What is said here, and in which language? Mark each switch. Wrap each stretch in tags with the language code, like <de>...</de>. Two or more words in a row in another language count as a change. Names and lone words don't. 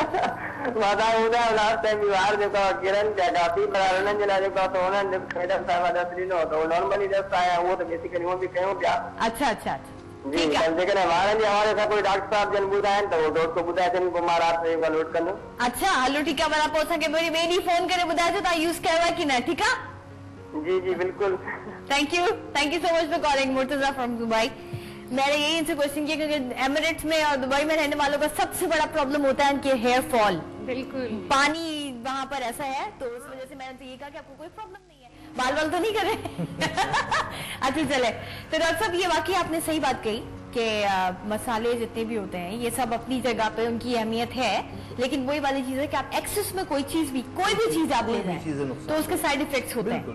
<sd>मां तव्हांखे ॿुधायो लास्ट टाइम वार जेको आहे किरनि पिया काफ़ी पर हुननि जे लाइ जेको आहे त हुननि मैडम साहिब ॾस ॾिनो त उहो नॉर्मली ॾस आया उहो त बेसिकली उहो बि कयूं पिया। अच्छा अच्छा अच्छा जी जेकॾहिं वारनि जे हवाले सां कोई डॉक्टर साहब जन ॿुधाइनि त उहो टोटको ॿुधाए अचनि पोइ मां राति जो नोट कंदुमि। अच्छा हलो ठीकु आहे भला पोइ असांखे ॿिए ॾींहुं फोन करे ॿुधाइजो तव्हां यूज़ कयो आहे की न। ठीकु आहे जी जी बिल्कुल</sd> <en>thank you so much for calling Murtaza from Dubai.</en> <ur>میں نے یہی ان سے کویسچن کیا کیونکہ ایمریٹس میں اور دبئی میں رہنے والوں کا سب سے بڑا پرابلم ہوتا ہے کہ</ur> <en>hair fall.</en> <ur>بالکل پانی وہاں پر ایسا ہے تو اس وجہ سے میں نے ان سے یہ کہا کہ آپ کو کوئی پرابلم نہیں ہے بال وال تو نہیں کر رہے. اچھا چلے تو ڈاکٹر صاحب یہ واقعی آپ نے صحیح بات کہی کہ مسالے جتنے بھی ہوتے ہیں یہ سب اپنی جگہ پہ ان کی اہمیت ہے لیکن وہی والی چیز ہے کہ آپ ایکسیس میں کوئی بھی چیز آپ لے جائیں تو اس کے</ur> <en>side effects</en> <ur>ہوتے ہیں.</ur>